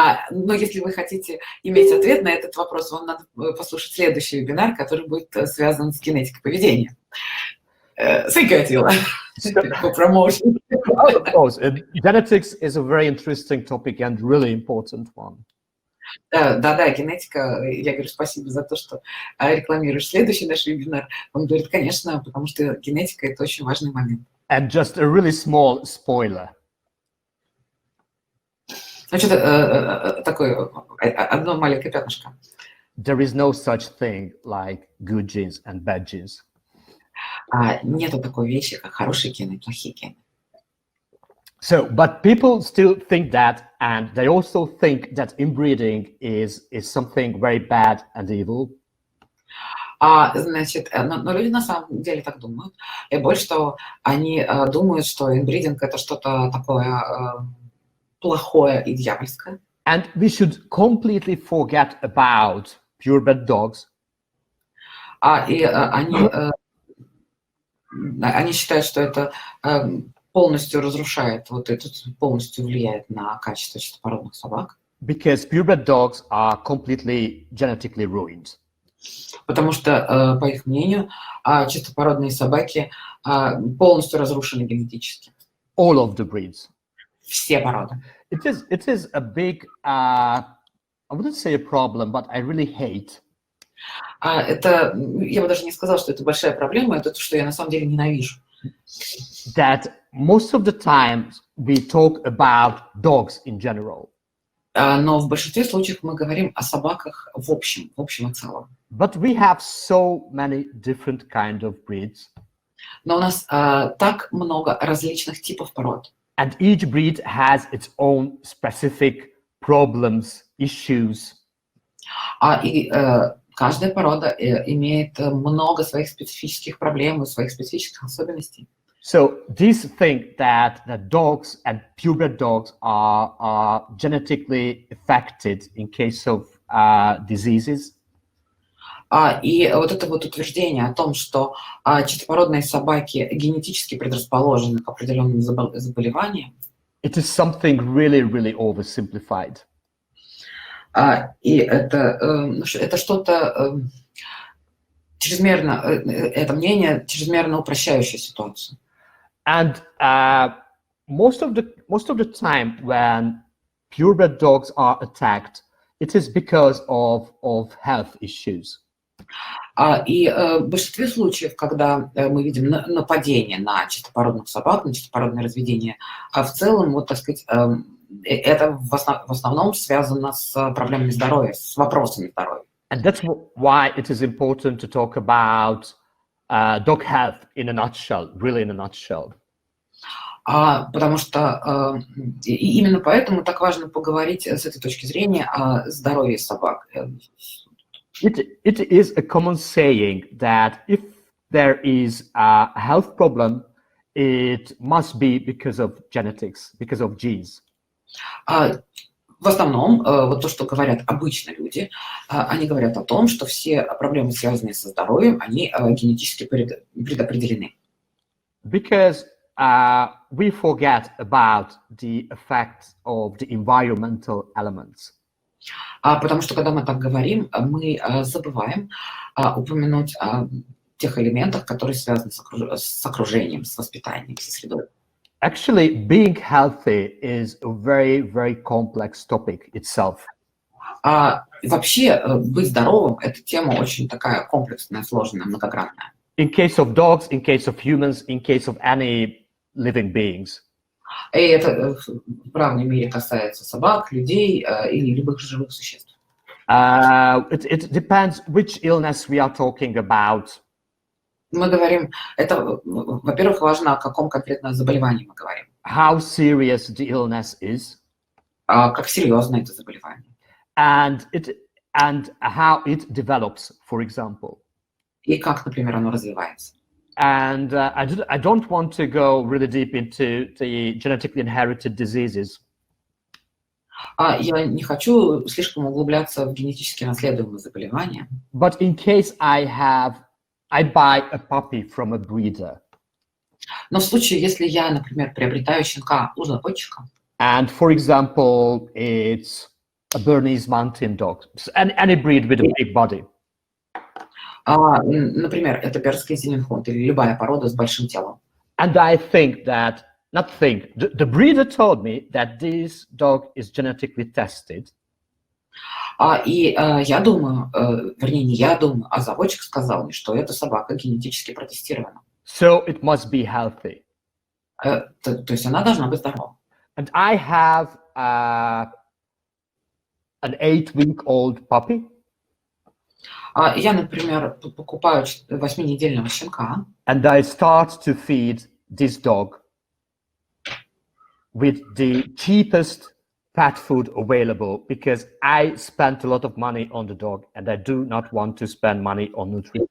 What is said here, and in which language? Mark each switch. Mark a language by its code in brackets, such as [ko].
[ru] Но если вы хотите иметь ответ на этот вопрос, вам надо послушать следующий вебинар, который будет связан с генетикой поведения. [en] Thank you, Аттила, for promotion. Of course, genetics is a very interesting topic and really important one. [ru] Да, генетика. Я говорю спасибо за то, что рекламируешь следующий наш вебинар. Он говорит, конечно, потому что генетика – это очень важный момент. [en] And just a really small spoiler. [ru] Ну, что-то такое, одно маленькое пятнышко. [en] There is no such thing like good genes and bad genes. [ru] Нету такой вещи, как хорошие гены и плохие гены. [en] So, but people still think that, and they also think that inbreeding is something very bad and evil. [ru] Значит, но люди на самом деле так думают. И больше того, они думают, что инбридинг – это что-то такое плохое и дьявольское. [en] And we should completely forget about purebred dogs. [ru] И они считают, что это полностью разрушает, вот это полностью влияет на качество чистопородных собак. [en] Because purebred dogs are completely genetically ruined. [ru] Потому что, по их мнению, чистопородные собаки полностью разрушены генетически. [en] All of the breeds. [ru] Все породы. [en] It is a big, I wouldn't say a problem, but I really hate. [ru] Это, я бы даже не сказала, что это большая проблема, это то, что я на самом деле ненавижу. [en] That most of the time we talk about dogs in general. [ru] Но в большинстве случаев мы говорим о собаках в общем и целом. [en] But we have so many different kind of breeds. [ru] Но у нас так много различных типов пород. [en] And each breed has its own specific problems, issues. [ru] И каждая порода имеет много своих специфических проблем и своих специфических особенностей. [en] So these think that dogs and purebred dogs are genetically affected in case of diseases. [ru] И вот это вот утверждение о том, что чистопородные собаки генетически предрасположены к определенным заболеваниям. [en] It is something really, really oversimplified. [ru] И это что-то чрезмерно, это мнение чрезмерно упрощающее ситуацию. [en] And most of the time when purebred dogs are attacked, it is because of health issues. [ru] И в большинстве случаев, когда мы видим нападение на чистопородных собак, на чистопородное разведение, в целом, вот, так сказать, это в основном связано с проблемами здоровья, с вопросами здоровья. [en] And that's why it is important to talk about dog health in a nutshell, really in a nutshell. [ru] Потому что именно поэтому так важно поговорить с этой точки зрения о здоровье собак. [en] It is a common saying that if there is a health problem, it must be because of genetics, because of genes. [ru] В основном, вот то, что говорят обычно люди, они говорят о том, что все проблемы, связанные со здоровьем, они генетически предопределены. [en] Because we forget about the effects of the environmental elements. [ru] Потому что, когда мы так говорим, мы забываем упомянуть о тех элементах, которые связаны с окружением, с воспитанием, со средой. [en] Actually, being healthy is a very, very complex topic itself. [ru] Вообще, быть здоровым – это тема очень такая комплексная, сложная, многогранная. [en] In case of dogs, in case of humans, in case of any living beings. [ru] И это в равной мере касается собак, людей или любых живых существ. [en] It depends which illness we are talking about. [ru] Мы говорим, это, во-первых, важно, о каком конкретно заболевании мы говорим. [en] How serious the illness is. [ru] Как серьезно это заболевание. [en] And how it develops, for example. [ru] И как, например, оно развивается. [en] And I don't want to go really deep into the genetically inherited diseases. [ru] Я не хочу слишком углубляться в генетически наследуемые заболевания. [en] But in case I buy a puppy from a breeder. [ru] Но в случае, если я, например, приобретаю щенка у заводчика. [en] And for example, it's a Bernese mountain dog, any breed with a big body. [ru] Например, это бернский зеленхунд или любая порода с большим телом. [en] And I think that, the breeder told me that this dog is genetically tested. [ru] И я думаю, вернее, не я думаю, а заводчик сказал мне, что эта собака генетически протестирована. [en] So it must be healthy. [ru] То есть она должна быть здорова. [en] And I have an 8-week-old puppy. [ru] Я, например, покупаю 8-недельного щенка. [en] And I start to feed this dog with the cheapest pet food available because I spent a lot of money on the dog and I do not want to spend money on nutrition.